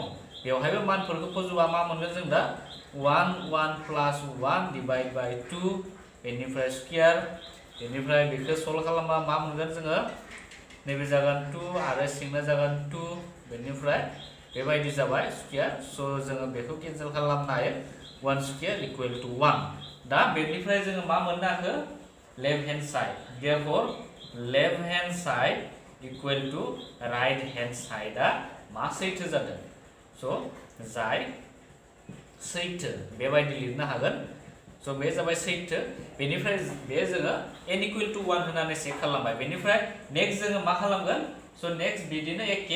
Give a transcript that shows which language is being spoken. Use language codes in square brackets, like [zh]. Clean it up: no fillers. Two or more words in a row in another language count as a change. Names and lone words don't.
[brx] बेवहायबो मानफोरखौ फज'बा मा मोनगोन जों दा? 1 प्लस 1 [en] divide by [brx] 2 बेनिफ्राय स्क्वायर। बेनिफ्राय बेखौ सल्व खालामबा मा मोनगोन जोङो? नैबे जागोन 2 आरो सिंना जागोन 2 बेनिफ्राय बेबायदि जाबाय स्क्वायर। सो जोङो बेखौ केन्सेल खालामनो हायो। [en] 1 square equal to 1। [brx] दा बेनिफ्राय जोङो मा मोननो हाखो? [en] left hand side. therefore left hand side equal to right hand side [brx] मा सैथो जादों? सो जाय सैथो बेबायदि लिरनो हागोन। सो बे जाबाय सैथो। बेनिफ्राय बे जोङो n [en] equal to [brx] 1 होनानै चेक खालामबाय। बेनिफ्राय नेक्स्ट जोङो मा खालामगोन? सो नेक्स्ट बिदिनो एके।